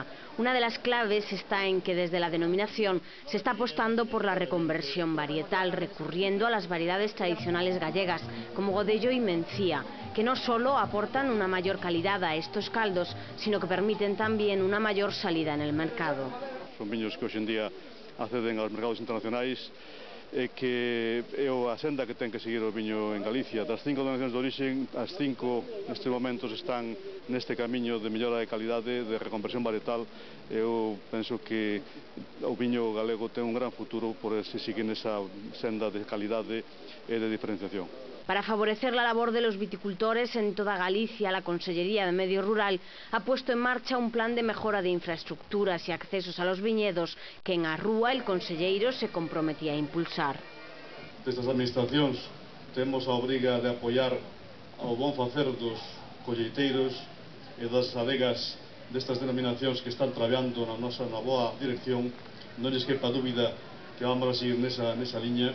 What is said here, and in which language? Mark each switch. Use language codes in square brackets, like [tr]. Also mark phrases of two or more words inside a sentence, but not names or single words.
[es] Una de las claves está en que desde la denominación se está apostando por la reconversión varietal, recurriendo a las variedades tradicionales gallegas, como Godello y Mencía, que no solo aportan una mayor calidad a estos caldos, sino que permiten también una mayor salida en el mercado. [gl] Son viños que hoxe en día acceden aos mercados internacionais e que é a senda que ten que seguir o viño en Galicia. Das 5 denominacións de origen, as 5 nestes momentos están neste camiño de mellora de calidade, de reconversión varietal. Eu penso que o viño galego ten un gran futuro por se seguir nesa senda de calidade e de diferenciación. [es] Para favorecer la labor de los viticultores en toda Galicia, la Consellería de Medio Rural ha puesto en marcha un plan de mejora de infraestructuras y accesos a los viñedos que en Arrúa el conselleiro se comprometía a impulsar. [gl] Destas administracións temos a obriga de apoiar ao bon facer dos colleiteiros e das adegas destas denominacións que están traballando na boa dirección. Non lles quepa dúbida que vamos a seguir nesa liña.